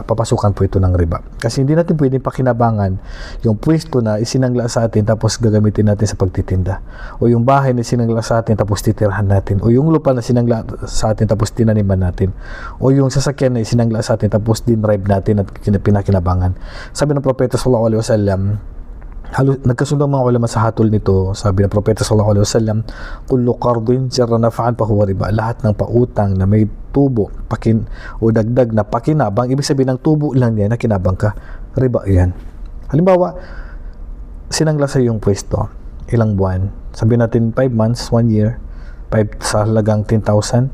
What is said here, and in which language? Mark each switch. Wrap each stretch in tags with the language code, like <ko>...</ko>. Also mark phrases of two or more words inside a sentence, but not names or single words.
<tl>Papasukan po ito ng riba. Kasi hindi natin pwedeng pakinabangan yung pwesto na isinangla sa atin tapos gagamitin natin sa pagtitinda. O yung bahay na isinangla sa atin tapos titirhan natin. O yung lupa na sinangla sa atin tapos tinaniman natin. O yung sasakyan na isinangla sa atin tapos dinrive natin at pinakinabangan. Sabi ng Propeta</tl> <ar>صلى الله عليه وسلم,</ar> <tl>nagkasundo ang mga ulama sa hatol nito. Sabi ng Propeta</tl> <ar>صلى الله عليه وسلم, كل قرض جر نفعا فهو ربا.</ar> <tl>Lahat ng pautang na may tubo, o dagdag na pakinabang, ibig sabihin ng tubo lang yan na kinabang ka, riba yan. Halimbawa, sinangla sa yung pwesto, ilang buwan, sabi natin 5 months, 1 year, 5 sa halagang 10,000.</tl>